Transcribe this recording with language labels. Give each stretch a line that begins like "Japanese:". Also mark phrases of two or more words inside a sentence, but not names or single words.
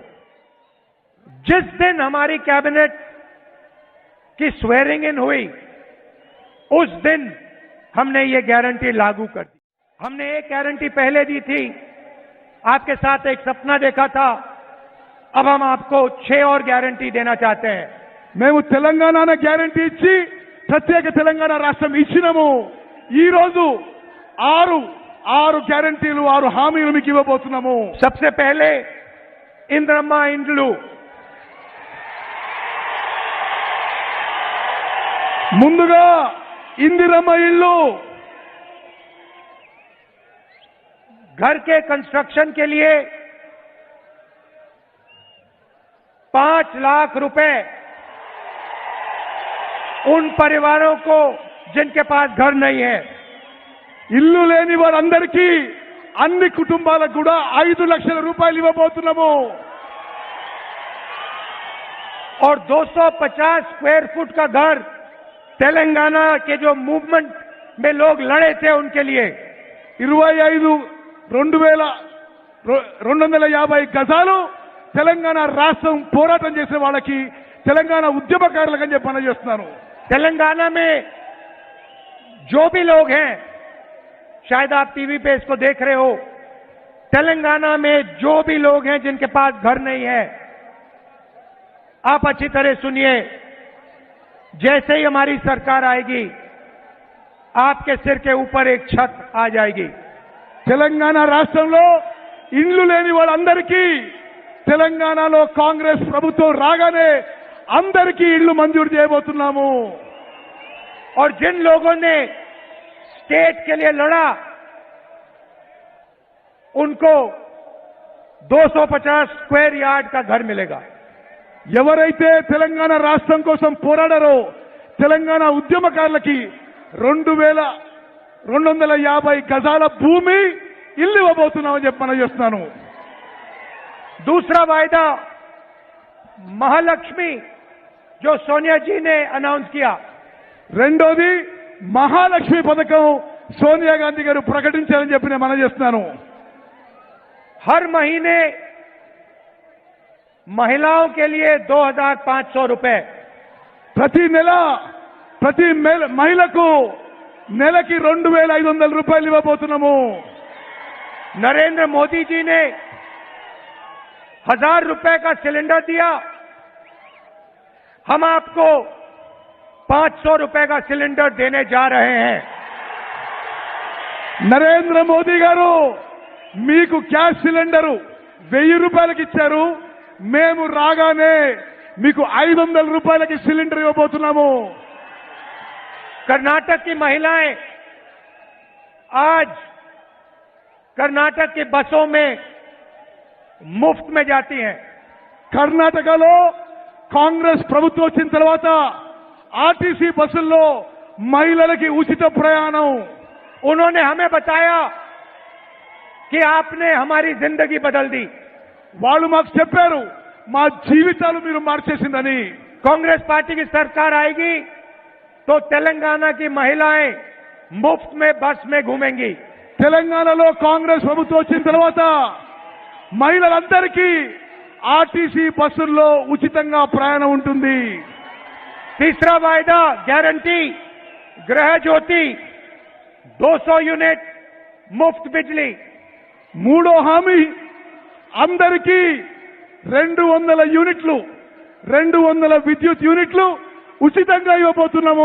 Hindi: जिस दिन हमारी कैबिनेट की
English: swearing in
Hindi: हुई, उस दिन हमने ये गारंटी लागू कर दी। हमने एक गारंटी पहले दी थी, आपके साथ एक सपना देखा था, अब हम आपको 6 और गारंटी देना चाहते हैं।
Telugu: మేము తెలంగాణ గ్యారెంటీ ఇచ్చి ప్రత్యేక తెలంగాణ రాష్ట్రం ఇచ్చినాము। ఈ రోజు ఆరు గ్యారెంటీలు 6 హామీలు మీకు ఇవ్వబోతున్నాము।
Hindi: सबसे पहले इंद्रम्मा इंड्लू,
Telugu: ముందుగా ఇందిరమ్మ ఇల్లు,
Hindi: घर के कंस्ट्रक्शन के लिए 5 लाख रुपए उन परिवारों को जिनके पास घर नहीं है।
Telugu: ఇల్లు లేని వారందరికీ అన్ని కుటుంబాలకు కూడా 5 లక్షల రూపాయలు ఇవ్వబోతున్నాము।
Hindi: और 250
English: square foot
Hindi: का घर तेलंगाना के जो मूवमेंट में लोग लड़े थे उनके लिए
Telugu: 250 గజాలు తెలంగాణ రాష్ట్రం పోరాటం చేసే వాళ్ళకి, తెలంగాణ ఉద్యమకారులకు అని చెప్పి చేస్తున్నాను।
Hindi: तेलंगाना में जो भी लोग हैं, शायद आप टीवी पे इसको देख रहे हो, तेलंगाना में जो भी लोग हैं जिनके पास घर नहीं है, आप अच्छी तरह सुनिए। जैसे ही हमारी सरकार आएगी, आपके सिर के ऊपर एक छत आ जाएगी।
Telugu: తెలంగాణ రాష్ట్రంలో ఇండ్లు లేని వాళ్ళందరికీ తెలంగాణలో కాంగ్రెస్ ప్రభుత్వం రాగానే అందరికీ ఇళ్లు మంజూరు చేయబోతున్నాము।
Hindi: और जिन लोगों ने स्टेट के लिए लड़ा, उनको 250
English: square yard
Hindi: का घर मिलेगा।
Telugu: ఎవరైతే తెలంగాణ రాష్ట్రం కోసం పోరాడారో తెలంగాణ ఉద్యమకారులకి 2,250 గజాల భూమి ఇల్లు ఇవ్వబోతున్నామని చెప్పి మనం చేస్తున్నాను।
Hindi: दूसरा वायदा महालक्ष्मी, जो सोनिया जी ने अनाउंस किया।
Telugu: రెండోది మహాలక్ష్మి పథకం సోనియా గాంధీ గారు ప్రకటించారని చెప్పి నేను మనం చేస్తున్నాను।
Hindi: हर महीने महिलाओं के लिए 2,500 रुपए,
Telugu: ప్రతి నెల ప్రతి మహిళకు నెలకి 2,500 రూపాయలు ఇవ్వబోతున్నాము।
Hindi: नरेंद्र मोदी जी ने 1,000 रुपए का सिलेंडर दिया, हम आपको 500 रुपए का सिलेंडर देने जा रहे हैं।
Telugu: నరేంద్ర మోదీ గారు మీకు గ్యాస్ సిలిండరు 1000 రూపాయలకి ఇచ్చారు, మేము రాగానే మీకు 500 రూపాయలకి సిలిండర్ ఇవ్వబోతున్నాము।
Hindi: कर्नाटक की महिलाएं आज कर्नाटक की बसों में मुफ्त में जाती हैं।
Telugu: కర్ణాటకలో కాంగ్రెస్ ప్రభుత్వం వచ్చిన తర్వాత ఆర్టీసీ బస్సుల్లో మహిళలకి ఉచిత ప్రయాణం।
Hindi: उन्होंने हमें बताया कि आपने हमारी जिंदगी बदल दी।
Telugu: వాళ్ళు మాకు చెప్పారు మా జీవితాలు మీరు మార్చేసిందని।
Hindi: कांग्रेस पार्टी की सरकार आएगी तो तेलंगाना की महिलाएं मुफ्त में बस में घूमेंगी।
Telugu: తెలంగాణలో కాంగ్రెస్ ప్రభుత్వం వచ్చిన తర్వాత మహిళలందరికీ ఆర్టీసీ బస్సుల్లో ఉచితంగా ప్రయాణం ఉంటుంది।
Hindi: तीसरा वायदा गारंटी गृह ज्योति, 200 यूनिट मुफ्त बिजली।
Telugu: మూడో హామీ అందరికీ 200 యూనిట్లు 200 విద్యుత్ యూనిట్లు ఉచితంగా ఇవ్వబోతున్నాము।